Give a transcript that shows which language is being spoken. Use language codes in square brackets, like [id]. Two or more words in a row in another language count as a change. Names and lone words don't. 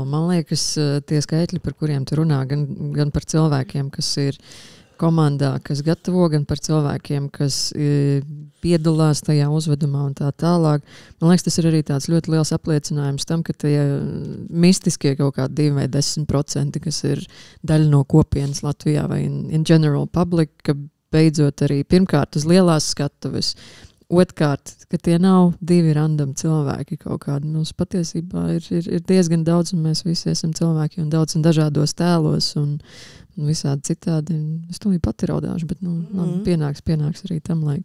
[lv] Man liekas, tie skaitļi, par kuriem tu runā, gan par cilvēkiem, kas ir komandā, kas gatavo, gan par cilvēkiem, kas piedalās tajā uzvedumā un tā tālāk. Man liekas, tas ir arī tāds ļoti liels apliecinājums tam, ka tie mistiskie kaut kādi 2 vai 10%, kas ir daļa no kopienas Latvijā vai [en] in general public, [lv] ka beidzot arī pirmkārt uz lielās skatuves, otrkārt, ka tie nav 2 random cilvēki kaut kādi. Mums patiesībā ir diezgan daudz, un mēs visi esam cilvēki un daudz un dažādos tēlos un visādi citādi. Es tūlīt pati raudāšu, bet labi, pienāks arī tam laiks.